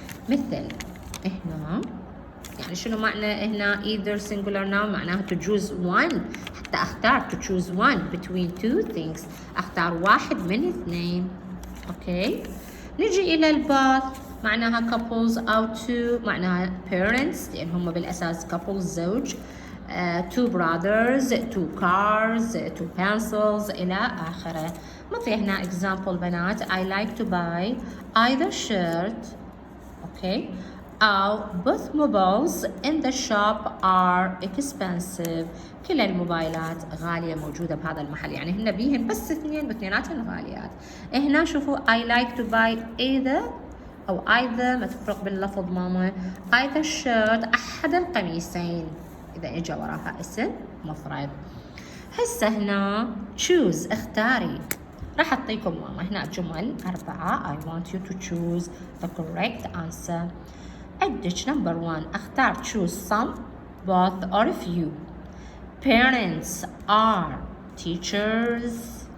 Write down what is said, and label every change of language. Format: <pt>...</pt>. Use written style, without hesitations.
<ar>مثل هنا يعني شنو معنى هنا</ar> <en>either singular noun؟</en> <ar>معناها</ar> <en>to choose one،</en> <ar>حتى اختار</ar> <en>to choose one between two things،</en> <ar>اختار واحد من اثنين. اوكي، نجي الى الباث معناها couples او two، معناها parents لان هم بالاساس couples زوج،</ar> <en>two brothers two cars two pencils</en> <ar>الى اخره.</ar> <en>مثل هنا example</en> <ar>بنات</ar> <en>I like to buy either shirt</en> <ar>اوكي أو</ar> <en>both mobiles in the shop are expensive.</en> <ar>كل الموبايلات غالية موجودة بهذا المحل، يعني هن بيهن بس اثنين واثنيناتهن غاليات. هنا شوفوا</ar> <en>I like to buy either</en> <ar>أو either ما تفرق باللفظ ماما</ar> <en>either shirt</en> <ar>أحد القميصين إذا إجا وراها اسم مفرد. هسه هنا choose اختاري، راح أعطيكم ماما هنا جمل 4</ar> <en>I want you to choose the correct answer.</en> <ar>عندك</ar> <en>number 1</en> <ar>اختار</ar> <en>choose some both or few. parents are teachers.</en>